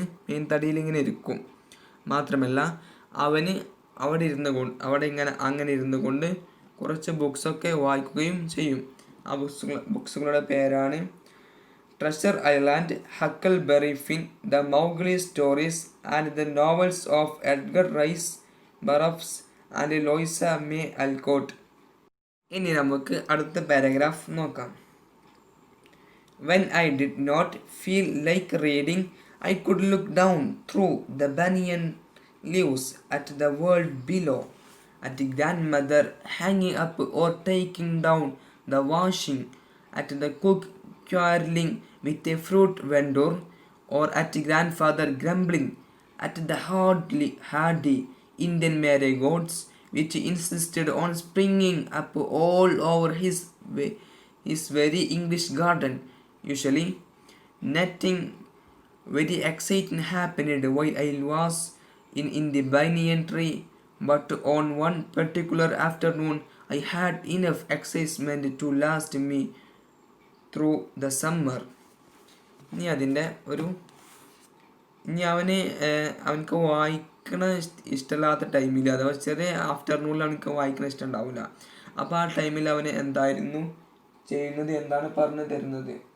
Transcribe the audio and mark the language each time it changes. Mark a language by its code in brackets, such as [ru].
[ml] Main തടിയിൽ ഇങ്ങനെ ഇരിക്കും. മാത്രമല്ല അവന് അവിടെ അങ്ങനെ ഇരുന്നു കൊണ്ട് കുറച്ച് ബുക്സൊക്കെ വായിക്കുകയും ചെയ്യും. ആ ബുക്സുകളുടെ പേരാണ് treasure island, ഹക്കൽബെറി fin, the Mowgli stories and the novels of Edgar rice ബറോഫ്സ് and ലോയിസ may അൽക്കോട്ട്. ഇനി നമുക്ക് അടുത്ത പാരഗ്രാഫ് നോക്കാം. [en] When I did not feel like reading, I could look down through the banyan leaves at the world below, at grandmother hanging up or taking down the washing, at the cook quarreling with a fruit vendor, or at grandfather grumbling at the hardy Indian marigolds which insisted on springing up all over his very English garden. Usually, nothing very exciting happened while I was in the banyan tree, but on one particular afternoon I had enough excitement to last me through the summer. [ml] ഇനി അതിൻ്റെ ഒരു ഇനി അവനക്ക് വായിക്കണ ഇഷ്ടമില്ലാത്ത ടൈമിൽ അഥവാ ചെറിയ ആഫ്റ്റർനൂണിൽ അവനക്ക് വായിക്കണ ഇഷ്ടം ഉണ്ടാവില്ല. അപ്പോൾ ആ ടൈമിൽ അവന് എന്തായിരുന്നു ചെയ്യുന്നത്, എന്താണ് പറഞ്ഞു തരുന്നത്.